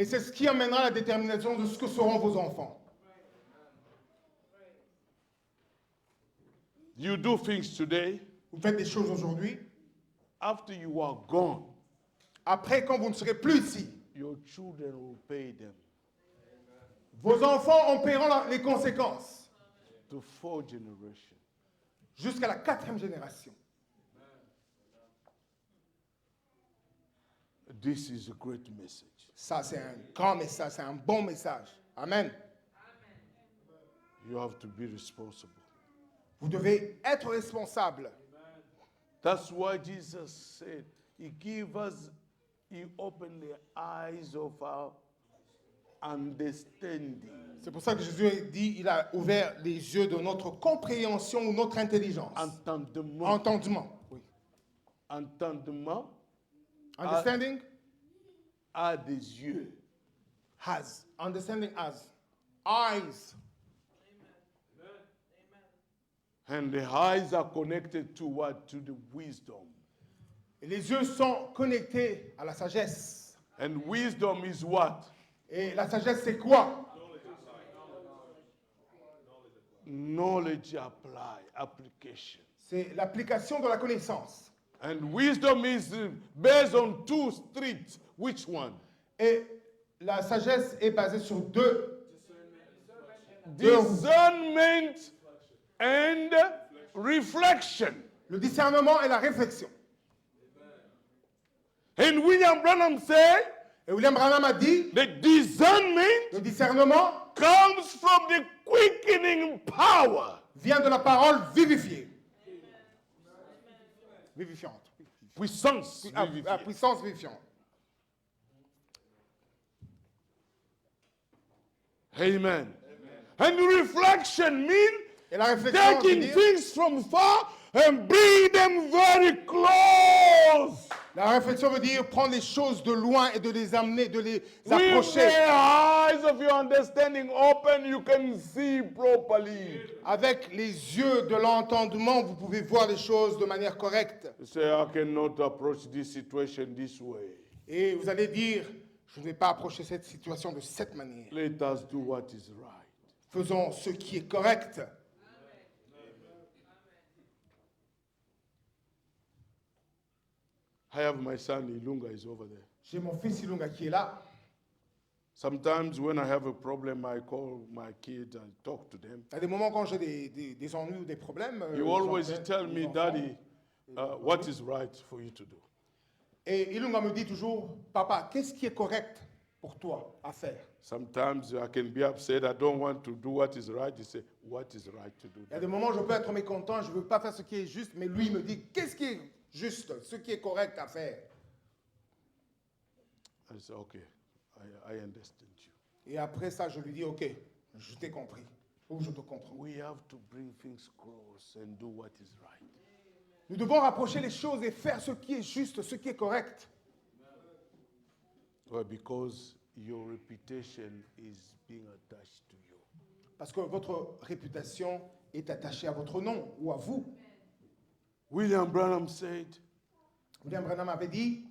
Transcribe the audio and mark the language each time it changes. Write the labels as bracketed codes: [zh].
[fr] Et c'est ce qui amènera la détermination de ce que seront vos enfants. [en] You do things today, [fr] Vous faites des choses aujourd'hui. [en] after you are gone, [fr] Après, quand vous ne serez plus ici, [en] your children will pay them [fr] vos enfants en paieront les conséquences [en] to 4 generations. [fr] jusqu'à la 4e génération. [en] This is a great message. [fr] Ça, c'est un grand message, c'est un bon message. [en] Amen. You have to be responsible. [fr] Vous devez être responsable. [en] That's why Jesus said, He opened the eyes of our understanding. [fr] C'est pour ça que Jésus a dit, il a ouvert les yeux de notre compréhension ou notre intelligence. Entendement. Entendement. Oui. Entendement [en] Understanding [fr] a des yeux. [en] has. Understanding has. Eyes. And the eyes are connected to what? To the wisdom. [fr] Et les yeux sont connectés à la sagesse. [en] And wisdom is what? [fr] Et la sagesse, c'est quoi? [en] Knowledge apply, application. [fr] C'est l'application de la connaissance. [en] And wisdom is based on 2 streets. Which one? [fr] Et la sagesse est basée sur deux. [en] Discernment and reflection. [fr] Le discernement et la réflexion. [en] And William Branham said, [fr] Et William Branham a dit, [en] the discernment [fr] le discernement [en] comes from the quickening power. [fr] vient de la parole vivifiée. Vivifiante. Puissance. À puissance vivifiante. [en] Amen. And reflection means [fr] Et la réflexion, [en] taking [fr] veut dire, [en] things from far and bring them very close. [fr] la réflexion veut dire prendre les choses de loin et de les amener, de les [en] With [fr] approcher. [en] the eyes of your understanding open, you can see properly. [fr] Avec les yeux de l'entendement, vous pouvez voir les choses de manière correcte. [en] You say, I cannot approach this situation this way. [fr] Et vous allez dire, je ne vais pas approcher cette situation de cette manière. [en] Let us do what is right. [fr] Faisons ce qui est correct. [en] I have my son Ilunga is over there. [fr] J'ai mon fils Ilunga qui est là. [en] Sometimes when I have a problem, I call my kids and talk to them. [fr] Il y a des moments quand j'ai des ennuis ou des problèmes. [en] You always [fr] j'appelle [en] tell [fr] mes [en] me, [fr] enfants. [en] Daddy, what is right for you to do. [fr] Et Ilunga me dit toujours, papa, qu'est-ce qui est correct pour toi à faire? [en] Sometimes I can be upset. I don't want to do what is right. You say, what is right to do? [fr] Il y a des moments où je peux être mécontent, je ne veux pas faire ce qui est juste, mais lui il me dit, qu'est-ce qui est juste, ce qui est correct à faire? [en] I say, okay, I understand you. [fr] Et après ça, je lui dis, ok, je t'ai compris, ou je te comprends. [en] We have to bring things close and do what is right. [fr] Nous devons rapprocher les choses et faire ce qui est juste, ce qui est correct. [en] Well, because your reputation is being attached to you. [fr] Parce que votre réputation est attachée à votre nom ou à vous. [en] William Branham said, [fr] William Branham avait dit,